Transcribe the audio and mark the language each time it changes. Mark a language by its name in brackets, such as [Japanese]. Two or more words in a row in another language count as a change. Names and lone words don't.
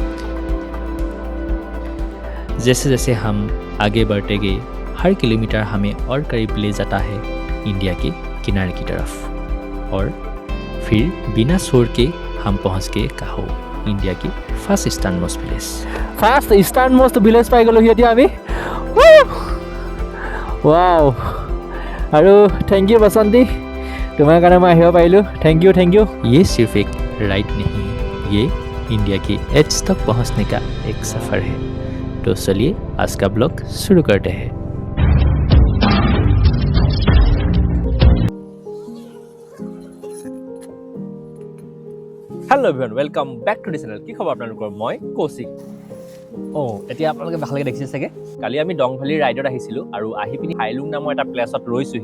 [Hindi] जैसे जैसे हम आगे बढ़ते गए, हर किलोमीटर हमें और करीब ले जाता है इंडिया के किनारे की तरफ। और फिर बिना शोर के हम पहुंच गए काहो, इंडिया की [English] first eastern most village. first eastern most village [Assamese] পাই গ'লোহি এতিয়া আমি। ৱাও, আৰু [English] thank you [Assamese] বসন্তী, তোমাৰ কাৰণে মই আহিব পাৰিলোঁ। [English] Thank you. [Hindi] ये सिर्फ एक राइड नहीं, ये इंडिया की एज तक पहुंचने का एक सफ़र है। तो चलिए आज का ब्लॉग शुरू करते हैं। [English] Hello everyone, welcome back to the channel. [Assamese] কি খবৰ আপোনালোকৰ? মই কৌশিক। এতিয়া আপোনালোকে ভালকৈ দেখিছে চাগে, কালি আমি ডং ভেলী ৰাইডত আহিছিলোঁ আৰু আহি পিনি হাইলুং নামৰ এটা প্লেচত ৰৈছোহি।